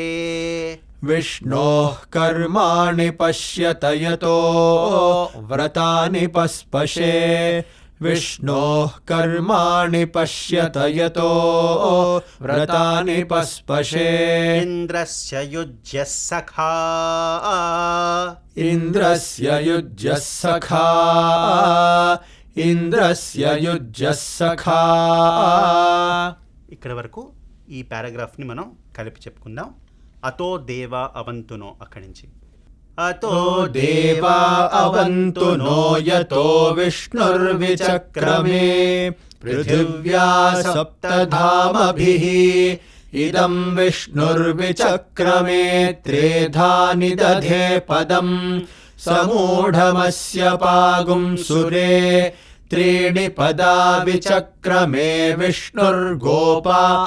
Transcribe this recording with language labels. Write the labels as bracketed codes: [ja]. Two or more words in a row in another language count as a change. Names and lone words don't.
[sa] विष्णोः कर्माणि पश्यत यतो व्रतानि पस्पशे विष्णोः कर्माणि पश्यत यतो व्रतानि पस्पशे इन्द्रस्य युज्यः सखा इन्द्रस्य युज्यः सखा इन्द्रस्य युज्यः सखा [te] ఇక్కడ వరకు ఈ పారాగ్రాఫ్ని మనం కలిపి చెప్పుకుందాం. [sa] అతో దేవా అవంతునో [te] అక్కడి నుంచి [sa] అతో देवा अवन्तु नो यतो विष्णुर्विचक्रमे पृथिव्या सप्तधामभिः इदं विष्णुर्विचक्रमे त्रेधा निदधे पदं समूढमस्य पागुं सुरे त्रीणि पदा विचक्रमे विष्णुर्गोपा